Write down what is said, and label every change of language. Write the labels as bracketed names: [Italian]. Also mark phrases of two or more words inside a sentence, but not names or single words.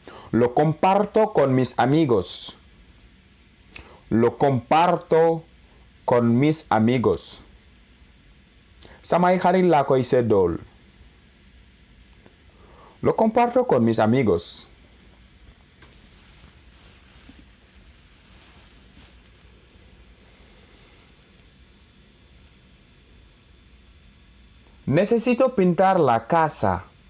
[Spanish] Lo comparto con mis amigos. Lo comparto con mis amigos. [Wolof] Samay xarit laa koy seddool. [Spanish] Lo comparto con mis amigos. Necesito pintar la casa.